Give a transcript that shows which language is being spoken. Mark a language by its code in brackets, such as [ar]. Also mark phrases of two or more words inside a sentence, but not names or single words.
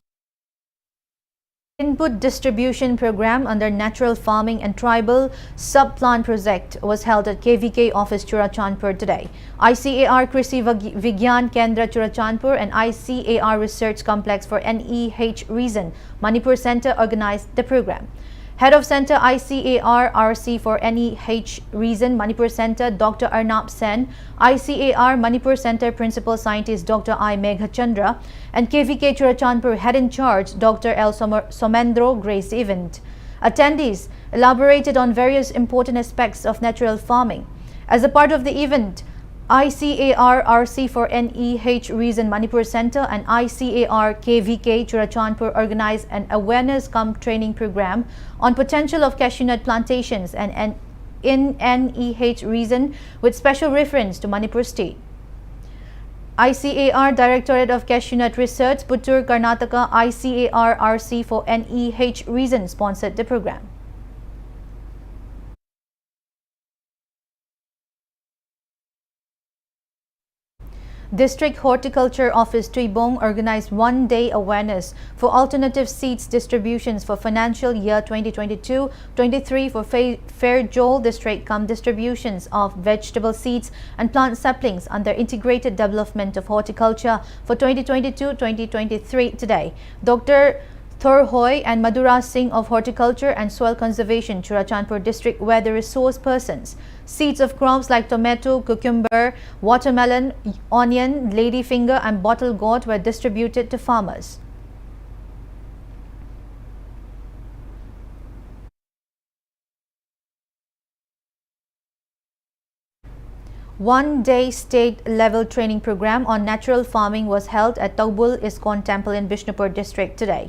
[en] Input distribution program under Natural Farming and Tribal Subplant Project was held at KVK office Churachandpur today. ICAR Krishi Vigyan Kendra Churachandpur and ICAR Research Complex for NEH Reason Manipur Center organized the program. Head of Center ICAR RC for NEH Reason Manipur Center Dr. Arnab Sen, ICAR Manipur Center Principal Scientist Dr. I. Meghachandra, and KVK Churachandpur Head in Charge Dr. L. Somendro graced the event. Attendees elaborated on various important aspects of natural farming. As a part of the event, ICAR RC for NEH Reason Manipur Center and ICAR KVK Churachandpur organized an awareness cum training program on potential of cashew nut plantations and in NEH Reason with special reference to Manipur state. ICAR Directorate of Cashew Nut Research, Puttur, Karnataka, ICAR RC for NEH Reason sponsored the program. District Horticulture Office Tuibong organized one-day awareness for alternative seeds distributions for financial year 2022-23 for Fair Joel District cum distributions of vegetable seeds and plant saplings under Integrated Development of Horticulture for 2022-2023 today. Dr. Thor Hoy and Madhura Singh of Horticulture and Soil Conservation, Churachandpur District, were the resource persons. Seeds of crops like tomato, cucumber, watermelon, onion, ladyfinger and bottle gourd were distributed to farmers. One-day state-level training program on natural farming was held at Taubul ISKCON Temple in Bishnupur District today.